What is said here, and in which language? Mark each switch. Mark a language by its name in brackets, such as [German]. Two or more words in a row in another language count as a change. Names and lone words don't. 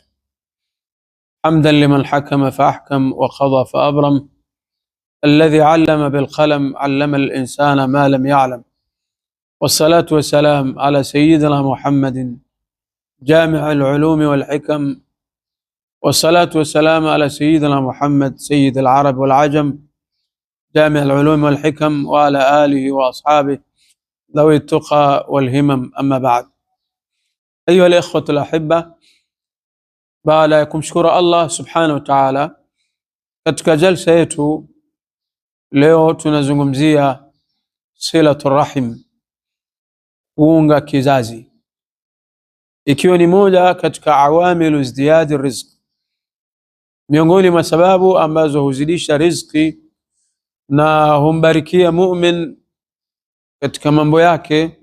[Arabic] حمدا لمن حكم فأحكم وقضى فأبرم، الذي علم بالقلم علم الإنسان ما لم يعلم، والصلاة والسلام على سيدنا محمد جامع العلوم والحكم، والصلاة والسلام على سيدنا محمد سيد العرب والعجم جامع العلوم والحكم، وعلى آله وأصحابه ذوي التقى والهمم. أما بعد، أيها الإخوة الأحبة، [Swahili] baada ya kumshukuru Allah [Arabic] سبحانه وتعالى, [Swahili] katika jalsa yetu leo tunazungumzia [Arabic] صلة الرحم, [Swahili] kuunga kizazi, ikiwa ni moja katika [Arabic] عوامل ازدياد الرزق, [Swahili] miongoni mwa sababu ambazo huzidisha riziki na humbarikia mu'min katika mambo yake.